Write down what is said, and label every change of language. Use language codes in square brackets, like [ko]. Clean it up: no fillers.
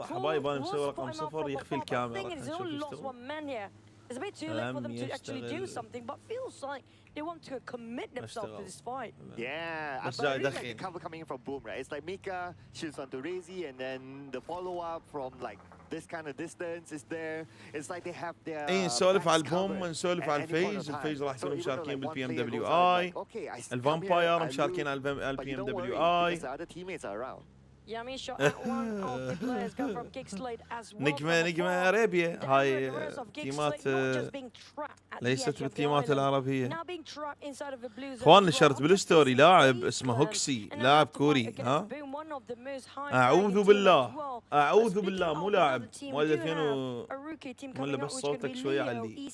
[ar] حبايب انا مسوي رقم 0 يخفي الكاميرا. لم يشتغل. [en] They want to commit themselves to this fight. Yeah, but I really like the cover coming in from Boom, right? It's like Mika shoots onto Razy, and then the follow-up from like this kind of distance is there. It's like they have their. [ar] اي نسولف على البوم ونسولف على الفيز. الفيز راح يكونوا مشاركين بالبي ام دبليو اي. الفامباير مشاركين على البي ام دبليو اي. [en] Yummy shot at one of the players come from GEEK SLATE as well. [ar] نجمة أرابيا هاي تيمات ليست بالتيمات العربية. اخوان نشرت بالستوري لاعب اسمه هوكسي، لاعب كوري. ها اعوذ بالله اعوذ بالله، مو لاعب مال 2000 ولا بس صوتك شوية علي.